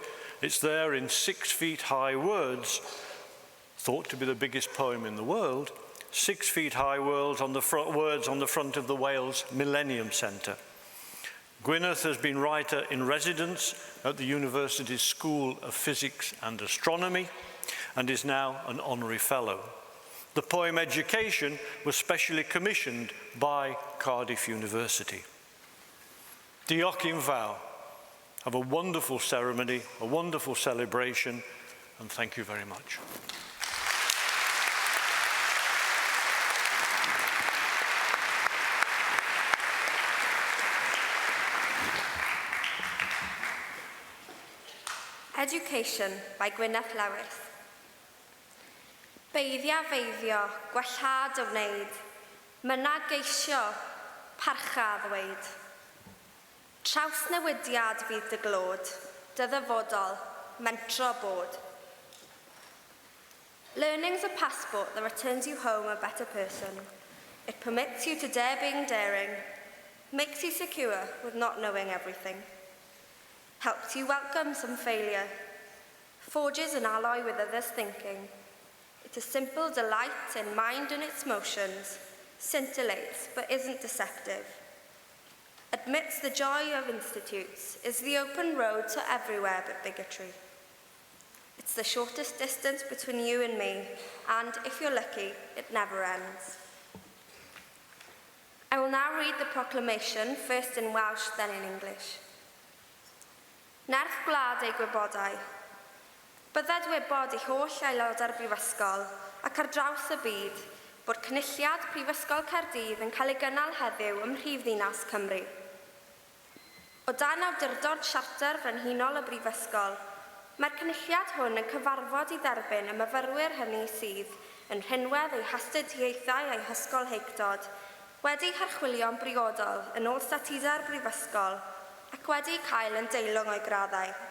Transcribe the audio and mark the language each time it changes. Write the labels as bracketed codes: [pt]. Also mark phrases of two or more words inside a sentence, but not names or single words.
[en] It's there in 6 feet high words, thought to be the biggest poem in the world, 6 feet high words on the front of the Wales Millennium Centre. Gwyneth has been writer in residence at the university's School of Physics and Astronomy and is now an honorary fellow. The poem Education was specially commissioned by Cardiff University. [cy] Diolch yn fawr. [en] Have a wonderful ceremony, a wonderful celebration, and thank you very much. Education by Gwyneth Lewis. [cy] Beiddia feiddio, gwellhad o wneud, myna geisio, parcha ddweud. Trawsnewidiad fydd dy glod, dy ddyfodol, mentro bod. [en] Learning's a passport that returns you home a better person. It permits you to dare being daring, makes you secure with not knowing everything, helps you welcome some failure, forges an alloy with others' thinking. It's a simple delight in mind and its motions, scintillates but isn't deceptive. Admits the joy of institutes, is the open road to everywhere but bigotry. It's the shortest distance between you and me, and if you're lucky, it never ends. I will now read the proclamation, first in Welsh, then in English. [cy] Ôl-raddedig Gwyddorau. Bydded wybod I holl aelodau'r Brifysgol ac ar draws y byd bod cynulliad Prifysgol Caerdydd yn cael ei gynnal heddiw ym mhrifddinas Cymru. O dan awdurdod Siarter Frenhinol y Brifysgol, mae'r cynulliad hwn yn cyfarfod I dderbyn y myfyrwyr hynny sydd yn rhinwedd eu hastudiaethau a'i hysgol heictod, wedi harchwilio'n briodol yn ôl statudau'r Brifysgol ac wedi cael yn deilwng o'i graddau.